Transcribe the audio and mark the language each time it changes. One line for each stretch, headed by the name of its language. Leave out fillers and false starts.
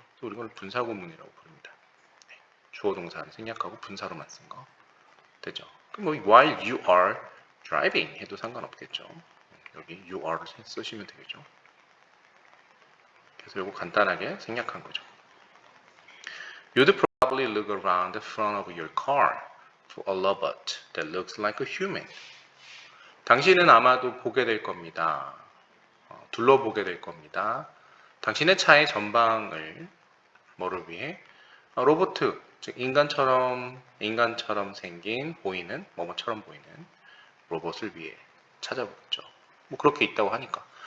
Korean: 그래서 우리 이걸 분사구문이라고 부릅니다. 네, 주어 동사를 생략하고 분사로만 쓴 거 되죠. 그럼 뭐
English: while you are driving
Korean: 해도 상관없겠죠. 여기
English: you are
Korean: 를 쓰시면 되겠죠. 그래서 이거 간단하게 생략한 거죠.
English: You'd probably look around the front of your car for a robot that looks like a human.
Korean: 당신은 아마도 보게 될 겁니다. 둘러보게 될 겁니다. 당신의 차의 전방을 뭐를 위해? 로봇, 즉 인간처럼 생긴 보이는 뭐뭐처럼 보이는 로봇을 위해 찾아보겠죠. 뭐 그렇게 있다고 하니까.